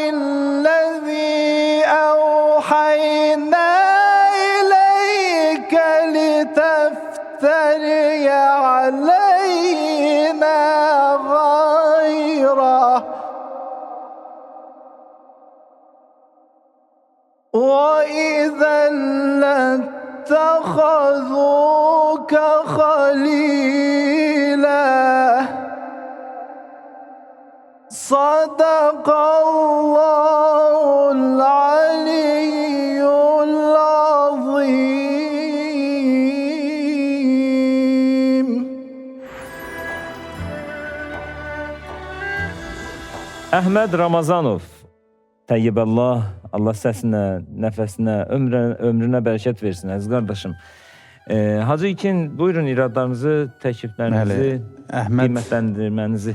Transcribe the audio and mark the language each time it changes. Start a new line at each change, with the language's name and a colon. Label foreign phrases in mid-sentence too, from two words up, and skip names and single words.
Arabic: الذي أوحينا إليك لتفتري علينا غيره وإذا لاتخذوك خليلا. صدق الله العلي العظيم.
Azerbaijani: Əhməd Ramazanov, Təyyibəllah, Allah səsinə, nəfəsinə, ömrünə bərəkət versin, əziz qardaşım. Hacı İlkin, buyurun iradlarınızı, təkliflərinizi, qiymətləndirmənizi.